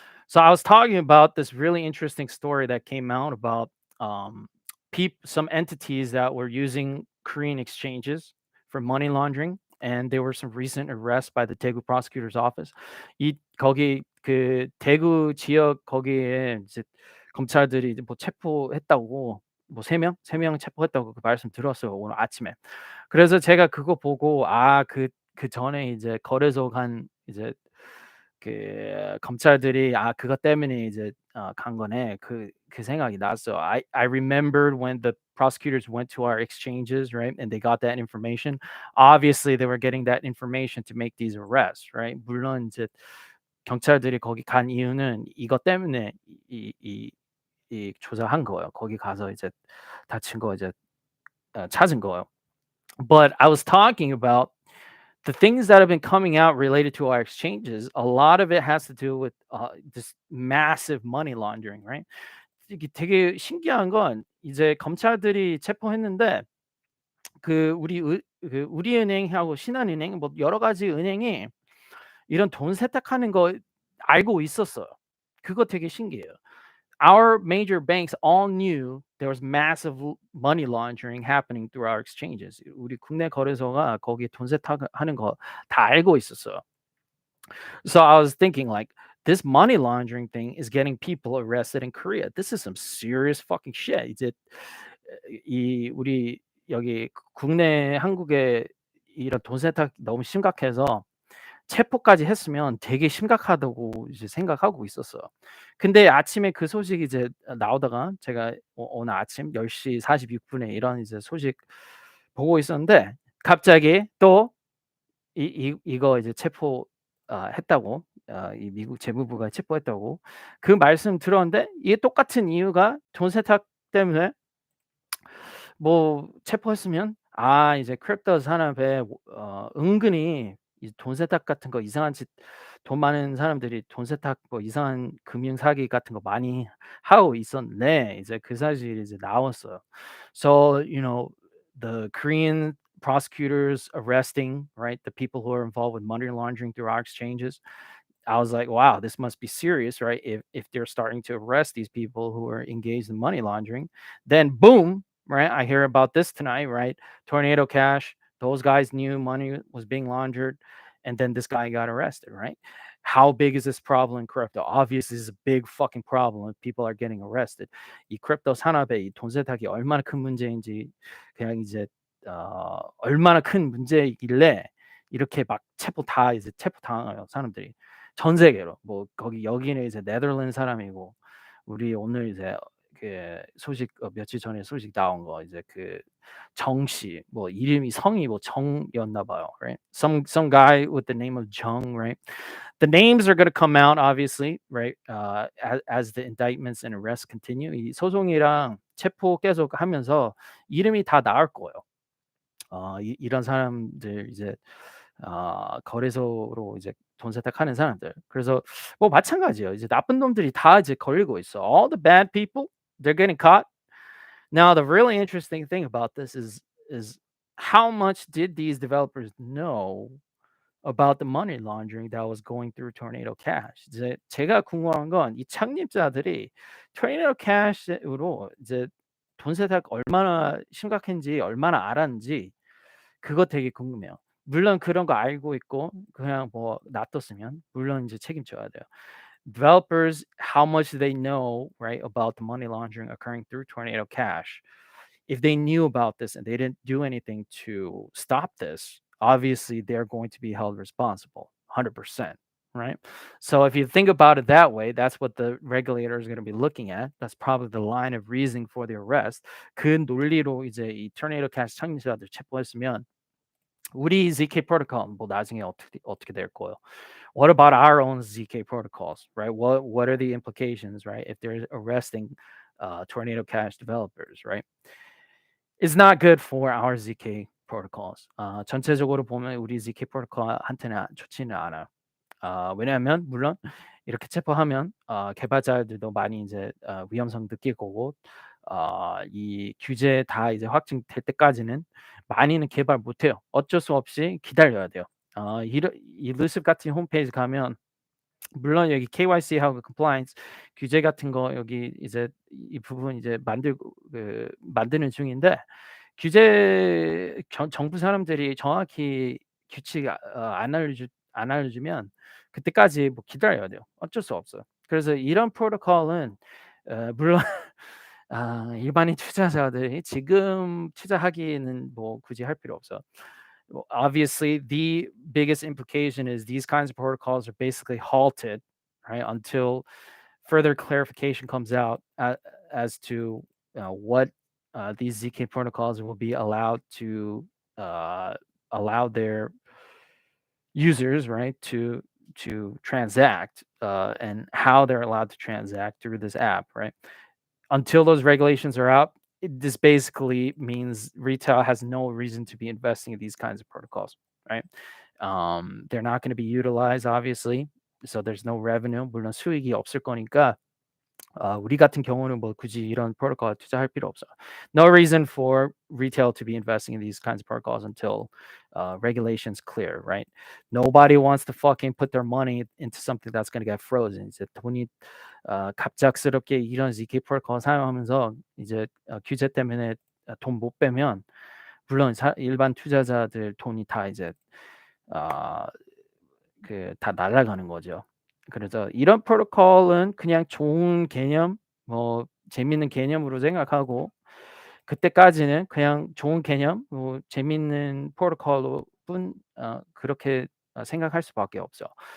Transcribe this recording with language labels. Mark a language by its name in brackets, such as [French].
[English] So I was talking about this really interesting story that came out about um, some entities that were using Korean exchanges for money laundering, and there were some recent arrests by the Daegu prosecutor's office. [Korean] 이 거기 그 대구 지역 거기에 이제 검찰들이 이제 뭐 체포했다고 뭐 세 명 체포했다고 그 말씀 들었어요 오늘 아침에. 그래서 제가 그거 보고 그 전에 이제 거래소 간 이제 그 검찰들이 그것 때문에 이제 간 거네. 그 생각이 났어. [English] I remembered when the prosecutors went to our exchanges, right? And they got that information. Obviously, they were getting that information to make these arrests, right? [Korean] 물론 이제 경찰들이 거기 간 이유는 이것 때문에 이 조사한 거예요. 거기 가서 이제 다친 거 이제 찾은 거예요. [English] But I was talking about the things that have been coming out related to our exchanges, a lot of it has to do with this massive money laundering, right? [Korean] 이게 되게 신기한 건 이제 검찰들이 체포했는데 그 우리은행하고 신한은행 뭐 여러 가지 은행이 이런 돈 세탁하는 거 알고 있었어요. 그거 되게 신기해요. [English] Our major banks all knew there was massive money laundering happening through our exchanges. [Korean] 우리 국내 거래소가 거기에 돈 세탁하는 거 다 알고 있었어요. [English] So I was thinking like this money laundering thing is getting people arrested in Korea. This is some serious fucking shit. [Korean] 이제 이 우리 여기 국내 한국에 이런 돈 세탁 너무 심각해서 체포까지 했으면 되게 심각하다고 이제 생각하고 있었어요. 근데 아침에 그 소식이 이제 나오다가 제가 오늘 아침 10시 46분에 이런 이제 소식 보고 있었는데 갑자기 또 이거 이제 했다고 이 미국 재무부가 체포했다고 그 말씀 들었는데 이게 똑같은 이유가 돈 세탁 때문에 뭐 체포했으면 이제 크립토 산업에 은근히 이 돈 세탁 같은 거 이상한 짓 돈 많은 사람들이 돈 세탁 뭐 이상한 금융 사기 같은 거 많이 하고 있었네. 이제 그 사실이 이제 나왔어요. [English] So, the Korean prosecutors arresting, right, the people who are involved with money laundering through our exchanges. I was like, wow, this must be serious, right? If they're starting to arrest these people who are engaged in money laundering, then boom, right? I hear about this tonight, right? Tornado Cash, those guys knew money was being laundered, and then this guy got arrested, right? How big is this problem in crypto? Obviously, this is a big fucking problem if people are getting arrested. [Korean] 이 크립토 산업의 이 돈 세탁이 얼마나 큰 문제인지 그냥 이제 얼마나 큰 문제이길래 이렇게 막 체포 당해요 사람들이. 전 세계로. 뭐 거기 여기는 이제 네덜란드 사람이고 우리 오늘 이제 그 소식 며칠 전에 소식 나온 거 이제 그 정씨 뭐 성이 뭐 정이었나 봐요. [English] Right? Some guy with the name of Jung, right? The names are going to come out obviously, right? As the indictments and arrests continue. [Korean] 이 소송이랑 체포 계속 하면서 이름이 다 나올 거예요. 이런 사람들 이제 거래소로 이제 돈 세탁하는 사람들. 그래서 뭐 마찬가지예요. 이제 나쁜 놈들이 다 이제 걸리고 있어. [English] All the bad people, they're getting caught. Now the really interesting thing about this is how much did these developers know about the money laundering that was going through Tornado Cash? [Korean] 이제 제가 궁금한 건 이 창립자들이 Tornado Cash으로 이제 돈 세탁 얼마나 심각한지 얼마나 알았는지 그거 되게 궁금해요. 물론 그런 거 알고 있고 그냥 뭐 놔뒀으면 물론 이제 책임져야 돼요. [English] Developers, how much they know, right, about the money laundering occurring through Tornado Cash. If they knew about this and they didn't do anything to stop this, obviously they're going to be held responsible, 100%, right? So if you think about it that way, that's what the regulator is going to be looking at. That's probably the line of reasoning for the arrest. [Korean] 그 논리로 이제 이 Tornado Cash 창립자들 체포했으면 우리 ZK 프로토콜 뭐 나중에 어떻게 될 거예요? [English] What about our own ZK protocols, right? What are the implications, right? If they're arresting Tornado Cash developers, right? It's not good for our ZK protocols. [Korean] 전체적으로 보면 우리 ZK 프로토콜한테는 좋지는 않아요. 왜냐하면 물론 이렇게 체포하면 개발자들도 많이 이제 위험성 느낄 거고 이 규제 다 이제 확정될 때까지는 많이는 개발 못 해요. 어쩔 수 없이 기다려야 돼요. 이 루습 같은 홈페이지 가면 물론 여기 KYC하고 compliance 규제 같은 거 여기 이제 이 부분 이제 만드는 중인데 규제 정부 사람들이 정확히 규칙 안 알려주면 그때까지 뭐 기다려야 돼요. 어쩔 수 없어요. 그래서 이런 프로토콜은 물론 일반인 투자자들이 지금 투자하기에는 뭐 굳이 할 필요 없어요. [English] Well, obviously, the biggest implication is these kinds of protocols are basically halted, right, until further clarification comes out as to what these ZK protocols will be allowed to uh, allow their users, right, to transact and how they're allowed to transact through this app, right? Until those regulations are out, this basically means retail has no reason to be investing in these kinds of protocols, right? They're not going to be utilized, obviously, so there's no revenue. [Korean] 물론 수익이 없을 거니까 우리 같은 경우는 뭐 굳이 이런 프로토콜 투자할 필요 없어요. [English] No reason for retail to be investing in these kinds of protocols until regulations clear, right? Nobody wants to fucking put their money into something that's going to get frozen. [Korean] 이제 돈이 갑작스럽게 이런 ZK 프로토콜 사용하면서 이제 규제 때문에 돈 못 빼면 물론 일반 투자자들 돈이 다 이제 다 날아가는 거죠. 그래서 이런 프로토콜은 그냥 좋은 개념, 뭐 재밌는 개념으로 생각하고 그때까지는 그냥 좋은 개념, 뭐 재밌는 프로토콜로 그렇게 생각할 수밖에 없죠.